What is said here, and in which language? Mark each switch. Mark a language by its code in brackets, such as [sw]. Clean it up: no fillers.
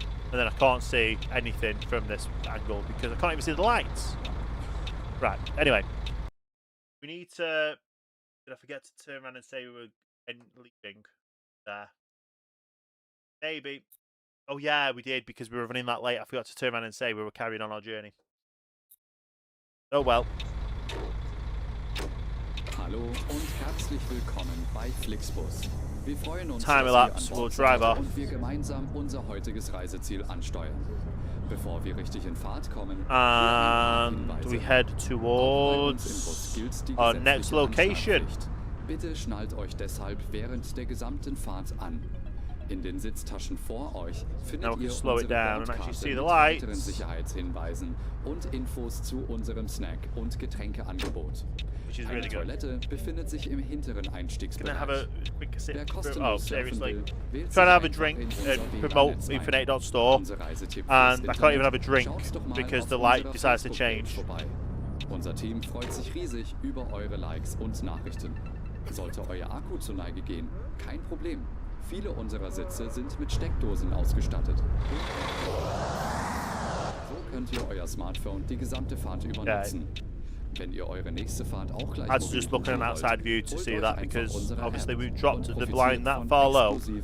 [en] And then I can't see anything from this angle because I can't even see the lights. Right, anyway. We need to... Did I forget to turn around and say we were leaving there? Maybe. Oh yeah, we did because we were running that late. I forgot to turn around and say we were carrying on our journey. Oh well. [de] Hallo und herzlich willkommen bei Flixbus. Wir freuen uns, [en] Time elapse, we'll drive off. [de] Und wir gemeinsam unser heutiges Reiseziel ansteuern. Bevor wir richtig in Fahrt kommen, [en] and we head towards our next location. [de] Bitte schnallt euch deshalb während der gesamten Fahrt an. In den Sitztaschen vor euch findet ihr unsere Bordkarte mit weiteren Sicherheitshinweisen und Infos zu unserem Snack- und Getränkeangebot. Eine Toilette befindet sich im hinteren Einstiegsbereich. Wer kostenlos surfen will, wählt [en] trying to have a drink and promote infin8.store, and I can't even have a drink because the light decides to change. [de] Unser Team freut sich riesig über eure Likes und Nachrichten. Sollte euer Akku zur Neige gehen, kein Problem. Viele unserer Sitze sind mit Steckdosen ausgestattet. So könnt ihr euer Smartphone die gesamte Fahrt über nutzen. Wenn ihr eure nächste Fahrt auch gleich [en] I was just looking at an outside view to see that because obviously we've dropped the blind that far low.